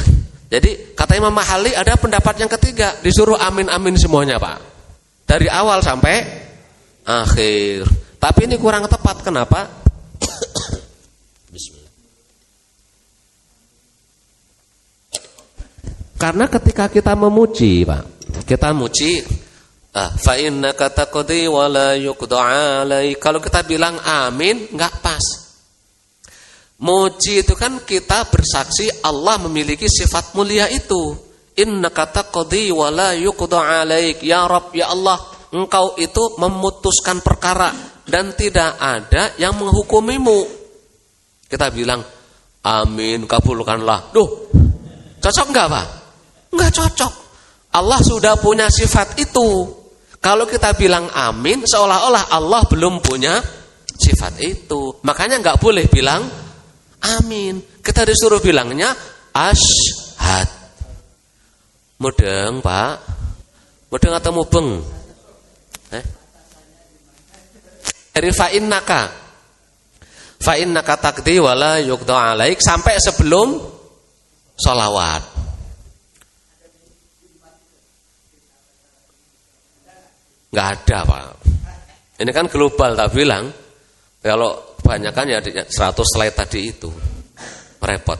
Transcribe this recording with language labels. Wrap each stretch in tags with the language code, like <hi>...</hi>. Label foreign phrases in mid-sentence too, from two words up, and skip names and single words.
<id>Jadi kata Imam Mahali ada pendapat yang ketiga, disuruh amin-amin semuanya, Pak. Dari awal sampai akhir. Tapi ini kurang tepat. Kenapa? Bismillah. Karena ketika kita memuji, Pak, kita muji,</id> <ar>فإنك تقضي ولا يقضى عليك.</ar> <id>Kalau kita bilang amin, enggak pas. Muji itu kan kita bersaksi Allah memiliki sifat mulia itu.</id> <ar>إنك تقضي ولا يقضى عليك. يا رب يا الله,</ar> <id>Engkau itu memutuskan perkara dan tidak ada yang menghukumimu. Kita bilang amin, kabulkanlah. Duh, cocok enggak, Pak? Enggak cocok. Allah sudah punya sifat itu. Kalau kita bilang amin, seolah-olah Allah belum punya sifat itu. Makanya enggak boleh bilang amin. Kita disuruh bilangnya asyhad. Mudeng, Pak. Mudeng atau mubeng?</id> <ar>فإنك تقضي ولا يقضى عليك</ar> <id>sampai sebelum sholawat. Enggak ada, Pak. Ini kan global, tak bilang. Kalau kebanyakan ya 100 slide tadi itu repot.</id>